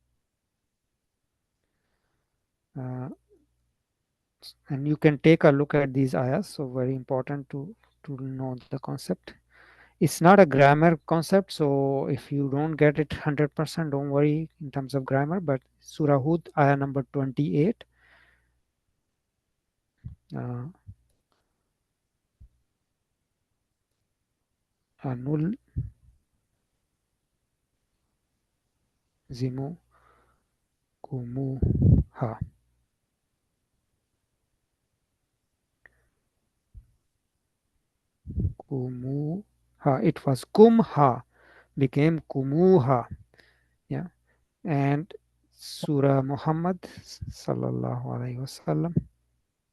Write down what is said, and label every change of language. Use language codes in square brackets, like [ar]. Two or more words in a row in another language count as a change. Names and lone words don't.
[en] And you can take a look at these ayahs. So very important to know the concept. It's not a grammar concept, so if you don't get it 100%, don't worry in terms of grammar. But Surah Hud, ayah number 28. [ar] أنلزمكموها. Kumuha. [en] It was kumha, became kumuha. Yeah. And Surah Muhammad [ar] صلى الله عليه وسلم.